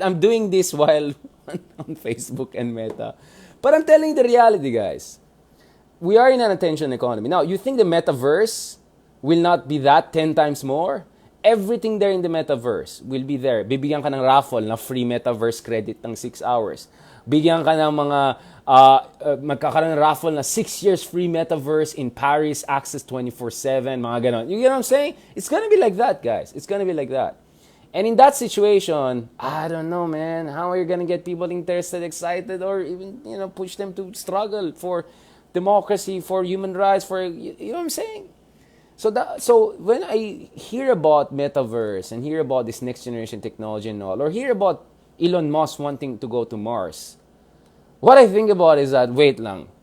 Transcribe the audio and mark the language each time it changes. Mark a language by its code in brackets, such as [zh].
[en] I'm doing this while on Facebook and Meta. But I'm telling you the reality, guys. We are in an attention economy. Now, you think the Metaverse will not be that 10 times more? Everything there in the Metaverse will be there. [tl] Bibigyan ka ng raffle na free Metaverse credit ng 6 hours. Bigyan ka ng mga magkakaroon ng raffle na 6 years [en] free Metaverse in Paris, access 24/7, [tl] mga ganon. [en] You get what I'm saying? It's gonna be like that, guys. It's gonna be like that. And in that situation, I don't know, man. How are you gonna get people interested, excited, or even push them to struggle for democracy, for human rights, for you know what I'm saying? So when I hear about Metaverse and hear about this next generation technology and all, or hear about Elon Musk wanting to go to Mars, what I think about is that, [tl] wait lang.